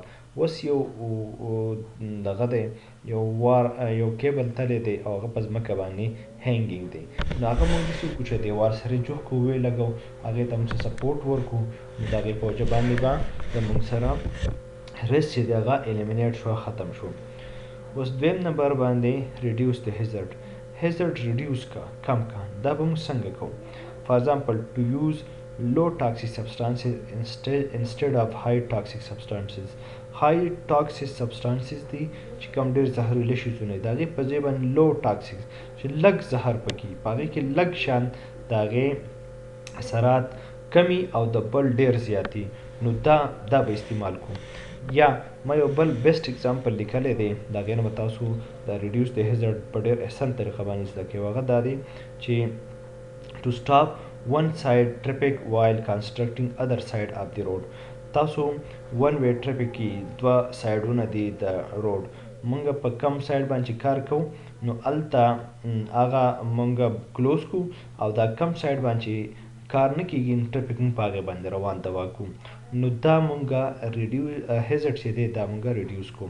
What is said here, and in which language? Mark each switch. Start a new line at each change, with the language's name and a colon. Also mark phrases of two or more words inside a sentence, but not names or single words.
Pashto: اوس یو دغه دی یو کیبل تلی دی او هغه په ځمکه باندې هینګینګ دی، نو هغه مونږ داسې وکړو چې دیوال سره جوخ کړو، ویې لګوو، هغې ته موږ څه سپورټ ورکړو، نو د هغې په وجه باندې به زموږ سره ریسک چې دی هغه الیمینیټ شو، ختم شو. اوس دویم نمبر باندې ریډیوس د هیزرډ.
English: hazard reduce
Pashto: کا، کم کا. دا به موږ څنګه کوو؟
English: for example to use low toxic substances instead of high toxic substances. high toxic substances
Pashto: دي چې کوم ډېر زهرجن شیزونه دي د هغې په ځای باندې
English: low toxic
Pashto: چې لږ زهر پکې په هغې کې لږ شان د هغې اثرات کمی او د بل ډېر زیاتي، نو دا به استعمال کوو. یا ما یو بل
English: best example
Pashto: لیکلی دی، د هغې نه به تاسو د ریډیوس د هیزرډ په ډېر احسن طریقه باندې زده کوئ. هغه دا دی چې
English: to stop one side traffic while constructing other side of the road.
Pashto: تاسو
English: one way traffic
Pashto: کې دوه سایډونه دي د روډ، مونږ په کم سایډ باندې کار کوو نو هلته هغه مونږ کلوز کوو او دا کم سایډ باندې کار نه کېږي نو ټرافیک مونږ په هغې باندې روان دوا کوو، نو دا مونږ هیزرډ چې دی دا مونږ ریډیوس کوو.